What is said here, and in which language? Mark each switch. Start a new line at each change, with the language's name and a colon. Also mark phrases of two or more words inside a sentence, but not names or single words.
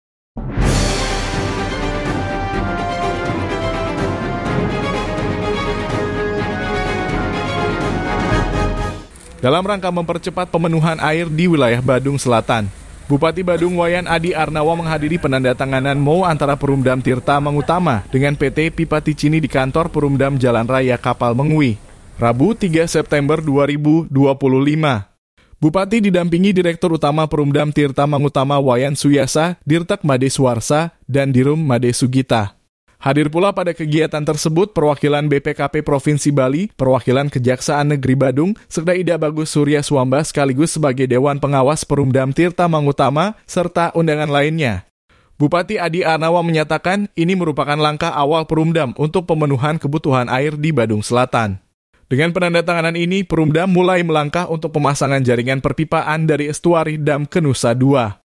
Indonesian: Dalam rangka mempercepat pemenuhan air di wilayah Badung Selatan, Bupati Badung Wayan Adi Arnawa menghadiri penandatanganan MOU antara Perumdam Tirta Mangutama dengan PT Pipa Ticini di kantor Perumdam Jalan Raya Kapal Mengui, Rabu 3 September 2025. Bupati didampingi Direktur Utama Perumdam Tirta Mangutama Wayan Suyasa, Dirtek Made Suwarsa, dan Dirum Made Sugita. Hadir pula pada kegiatan tersebut perwakilan BPKP Provinsi Bali, perwakilan Kejaksaan Negeri Badung, serta Ida Bagus Surya Swamba sekaligus sebagai Dewan Pengawas Perumdam Tirta Mangutama, serta undangan lainnya. Bupati Adi Arnawa menyatakan ini merupakan langkah awal Perumdam untuk pemenuhan kebutuhan air di Badung Selatan. Dengan penandatanganan ini, Perumdam mulai melangkah untuk pemasangan jaringan perpipaan dari estuari Dam ke Nusa Dua.